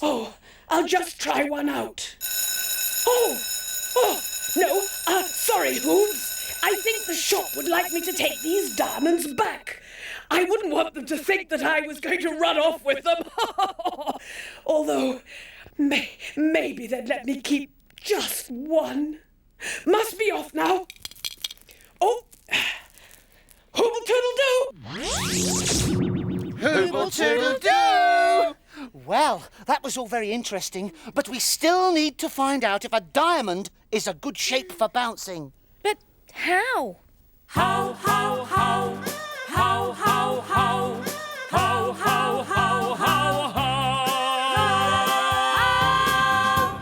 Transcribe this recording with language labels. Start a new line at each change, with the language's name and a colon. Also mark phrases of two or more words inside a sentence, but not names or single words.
English: Oh, I'll just try one out. Oh, no, sorry, Hoobs. I think the shop would like me to take these diamonds back. I wouldn't want them to think that I was going to run off with them. Although, maybe they'd let me keep just one. Must be off now. Oh, Hooble-toodle-doo! Hooble-toodle-doo! Well, that was all very interesting, but we still need to find out if a diamond is a good shape for bouncing. But how? How, how, how, how, how, how, how, how, how, how, how.